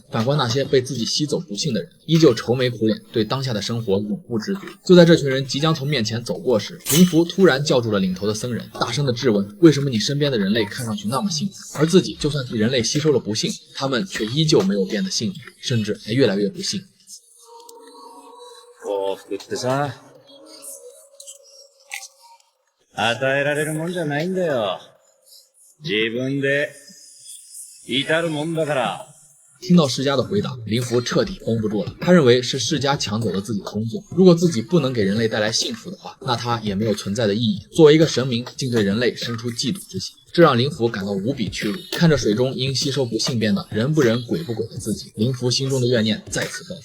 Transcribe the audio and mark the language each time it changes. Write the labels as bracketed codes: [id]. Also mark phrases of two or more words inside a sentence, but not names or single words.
[zh] 反观那些被自己吸走不幸的人，依旧愁眉苦脸，对当下的生活永不知足。就在这群人即将从面前走过时，灵符突然叫住了领头的僧人，大声地质问：为什么你身边的人类看上去那么幸福，而自己就算替人类吸收了不幸，他们却依旧没有变得幸福，甚至还越来越不幸。 [ja] 幸福ってさ、与えられるもんじゃないんだよ。自分で至るもんだから。 [zh] 听到释迦的回答，灵符彻底绷不住了。他认为是释迦抢走了自己的工作，如果自己不能给人类带来幸福的话，那他也没有存在的意义。作为一个神明，竟对人类生出嫉妒之心，这让灵符感到无比屈辱。看着水中因吸收不幸变得人不人鬼不鬼的自己，灵符心中的怨念再次爆发。